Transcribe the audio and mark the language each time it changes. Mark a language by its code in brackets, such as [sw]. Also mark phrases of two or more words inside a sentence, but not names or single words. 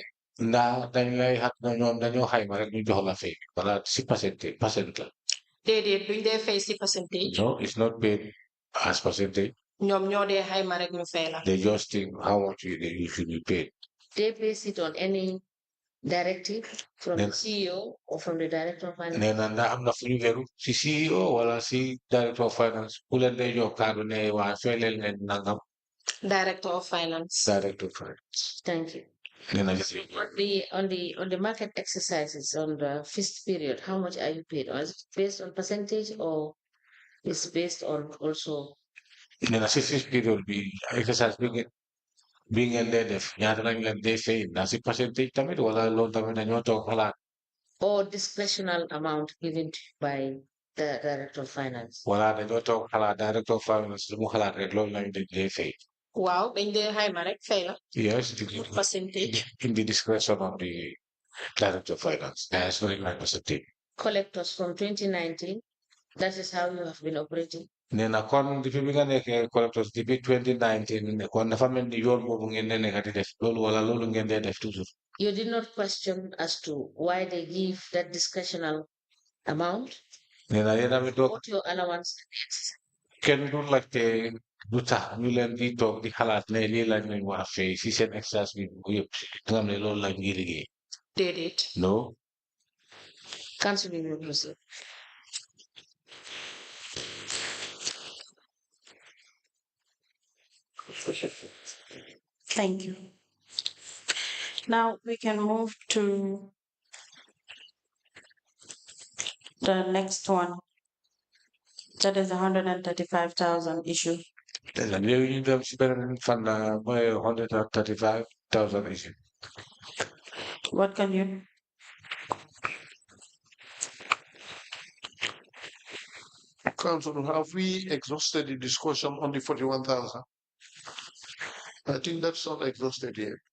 [wo] Na dañ hat na ñoom dañoo xayma rek ñu jox la fay wala si percent la. Déedéet duñ dee fay si percentage. [en] No, it's not paid as percentage. [wo] ñoom ñoo dee xayma rek ñu fay la. [en] They just think how much you should be paid. They base it on any directive from the CEO or from the director of finance? [wo] Nee na ndax am na fu ñu weru si CEO wala si [en] director of finance [wo] ku leen day jox kaddu ne waa fay leen leen nangam. [en] Director of finance. Director of finance. Thank you. Nee na gis On the market exercises on the first period, how much are you paid? Or is it based on percentage or is based on also? [wo] nee na si period bi exercise bi ngeen dee def ñaata lañ leen dee fay na si percentage tamit wala loolu tamit dañoo toog xalaat. [en] Or discretional amount given to you by the director of finance? [wo] Wala dañoo toog xalaat [en] director of finance [wo] lu mu xalaat rek loolu lañ dee fay. Waaw dañ dee xayma rek fay la. [en] Yes, Percentage. in the discretion of the director of finance. That's not my percentage. Collectors from 2019, that is how you have been operating? [wo] Nee na kon depuis bi nga nekkee collectors depuis 2019 kon dafa mel ni yoon boobu ngeen ne nekk di def loolu wala loolu ngeen dee def toujours. [en] You did not question as to why they give that discretional amount? [wo] Nee na yéen a ngi toog [en] What your allowance? [wo] kenn du laajte lu tax ñu leen di toog di xalaat ne lii lañ leen war a fay si seen exercice bi bu yëpp nga xam ne loolu lañ ngi liggéey. Déedéet. [en] No. Council will proceed. Thank you. Now we can move to the next one. That is 135,000 issue. Then you [wo] dem si beneen fan la mooy 135,000 issue. [en] What can you? Council, have we exhausted the discussion on the 41,000? I think that's not exhausted yet.